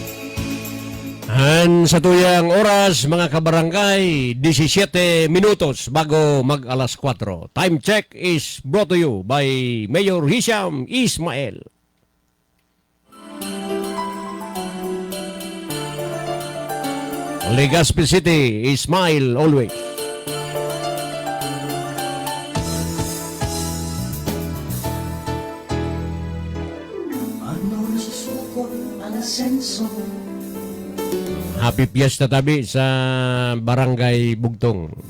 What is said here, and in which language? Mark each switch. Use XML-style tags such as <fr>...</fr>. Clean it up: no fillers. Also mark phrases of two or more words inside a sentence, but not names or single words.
<bik>And sa tuyang oras, mga kabarangay, 17 minutos bago mag alas 4.</bik> <en>Time check is brought to you by Mayor Hisham Ismael. Legazpi City, smile always.</en> <bik>Ano nasusukot ang asenso?</bik> <en>Happy Fiesta</en> <bik>tabi sa Barangay Bugtong.</bik>